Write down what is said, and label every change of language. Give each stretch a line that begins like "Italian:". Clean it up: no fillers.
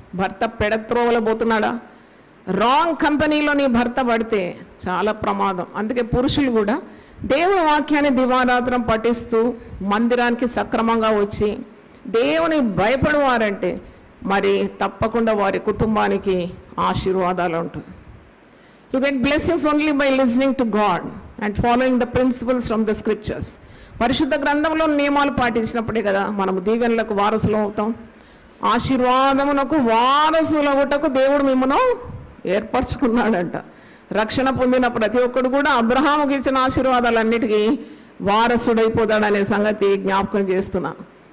Telugu: భర్త పెడత్రోవల పోతున్నాడా, రాంగ్ కంపెనీలో నీ భర్త పడితే చాలా ప్రమాదం. అందుకే పురుషులు కూడా దేవుని వాక్యాన్ని దివారాత్రం పఠిస్తూ మందిరానికి సక్రమంగా వచ్చి దేవుని భయపడేవారంటే మరి తప్పకుండా వారి కుటుంబానికి ఆశీర్వాదాలు ఉంటాయి.
English: You get blessings only by listening to God and following the principles from the scriptures.
Telugu: పరిశుద్ధ గ్రంథంలో నియమాలు పాటించినప్పుడే కదా మనము దీవెనలకు వారసులు అవుతాం. ఆశీర్వాదమునకు వారసులగుటకు దేవుడు మిమ్మను ఏర్పరచుకున్నాడంట. రక్షణ పొందిన ప్రతి ఒక్కడు కూడా అబ్రహాముకి ఇచ్చిన ఆశీర్వాదాలన్నిటికీ వారసుడైపోతాడనే సంగతి జ్ఞాపకం చేస్తున్నాను.